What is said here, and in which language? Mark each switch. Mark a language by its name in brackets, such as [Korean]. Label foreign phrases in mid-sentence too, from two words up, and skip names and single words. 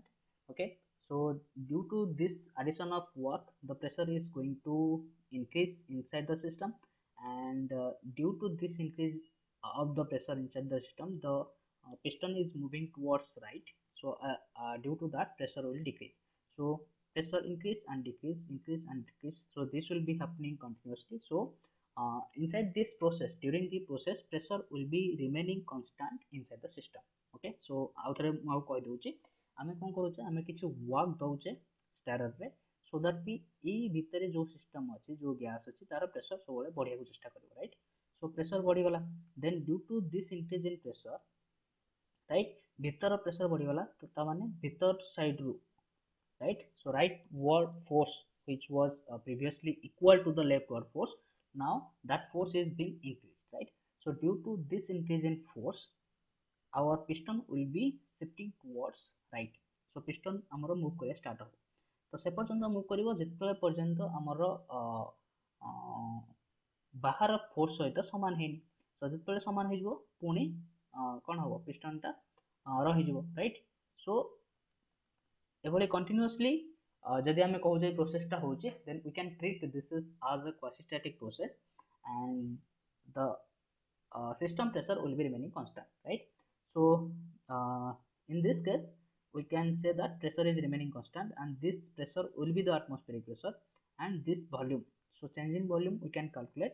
[English] Okay, so due to this addition of work, the pressure is going to increase inside the system, and due to this increase of the pressure inside the system, the piston is moving towards right. So due to that, pressure will decrease. So pressure increase and decrease, increase and decrease. So this will be happening continuously. So inside this process, during the process, pressure will be remaining constant inside the system. Okay, so out there [Odia] ମୁଁ କହି ଦଉଛି ଆମେ କଣ କରୁଛେ ଆମେ କିଛି work ଦଉଛେ starter ରେ, [English] so that [Odia] ବି ଏଇ ଭିତରେ ଯୋଉ system ଅଛି ଯୋଉ gas ଅଛି ତାର pressure ସବୁବେଳେ ବଢିବାକୁ ଚେଷ୍ଟା କରିବ, [English] right? So pressure [Odia] ବଢିଗଲା, [English] then due to this increase in pressure, right, [Odia] ଭିତର pressure ବଢିଗଲା ତ ତା ମାନେ ଭିତର side ରୁ, [English] right, so rightward force which was previously equal to the leftward force, now that force is being increased, right? So due to this increase in force, our piston will be shifting towards right. So piston [Odia] ଆମର move କରିବା start ହେବ, ତ ସେ ପର୍ଯ୍ୟନ୍ତ move କରିବ ଯେତେବେଳେ ପର୍ଯ୍ୟନ୍ତ ଆମର ବାହାର ଫୋର୍ସ ସହିତ ସମାନ ହେଇନି। ତ ଯେତେବେଳେ ସମାନ ହେଇଯିବ ପୁଣି କ'ଣ ହେବ, piston ଟା ରହିଯିବ, [English] right? [Odia] So ଏଭଳି continuously ଯଦି ଆମେ କହୁଛେ process ଟା ହଉଛି, [English] then we can treat this as a quasi-static process and the system pressure will be remaining constant, right? So in this case we can say that pressure is remaining constant and this pressure will be the atmospheric pressure, and this volume, so change in volume we can calculate.